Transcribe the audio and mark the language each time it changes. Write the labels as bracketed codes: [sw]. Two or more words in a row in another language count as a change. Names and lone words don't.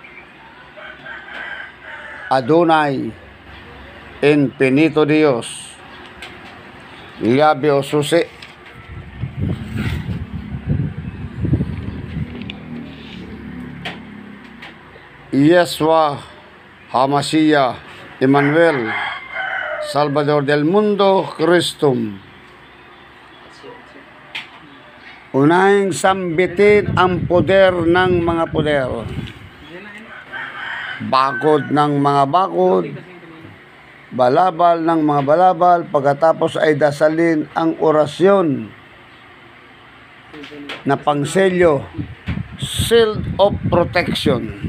[es] Adonai Infinito Dios Labio Susi Yeshua Hamashiach Emmanuel Salvador del Mundo Christum. [tl] Unahing sambitin ang poder ng mga poder, bakod ng mga bakod, balabal ng mga balabal. Pagkatapos ay dasalin ang orasyon na pangselyo, [en] shield of protection.